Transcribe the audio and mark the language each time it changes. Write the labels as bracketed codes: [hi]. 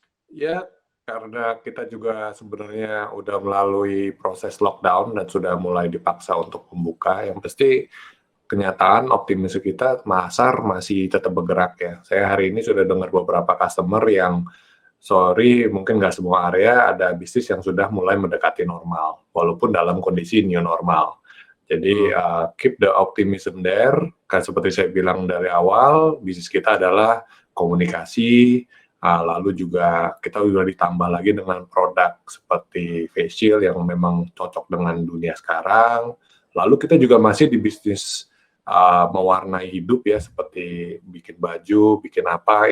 [id] Ya, karena kita juga sebenarnya udah melalui proses lockdown dan sudah mulai dipaksa untuk membuka, yang pasti kenyataan optimis kita pasar masih tetap bergerak ya. Saya hari ini sudah dengar beberapa customer yang mungkin nggak semua area ada bisnis yang sudah mulai mendekati normal, walaupun dalam kondisi new normal. [en] Jadi keep the optimism there. [id] Kan seperti saya bilang dari awal, bisnis kita adalah komunikasi. Lalu juga kita juga ditambah lagi dengan produk seperti face shield yang memang cocok dengan dunia sekarang. Lalu kita juga masih di bisnis mewarnai hidup ya, seperti bikin baju, bikin apa.